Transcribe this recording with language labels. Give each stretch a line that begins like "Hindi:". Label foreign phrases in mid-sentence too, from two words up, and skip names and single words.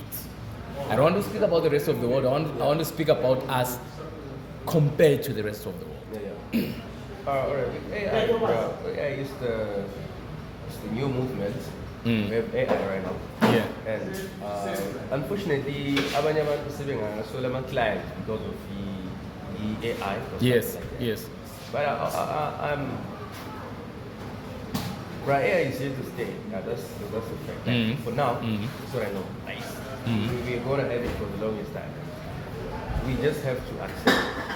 English: I don't want to speak about the rest of the world. I want to speak about us compared to the rest of the world. All right. With AI is it's the new movement. We have AI right now. Yeah. And unfortunately,
Zulu: abanye abantu sebengasola ama-clients
English: because of the AI.
Zulu: or
English: Yes, something like that. yes. But I'm right. AI is here to stay. Yeah, that's the fact. Like, for now, that's what I know. Nice. We're gonna have it for the longest time. We just have to accept it.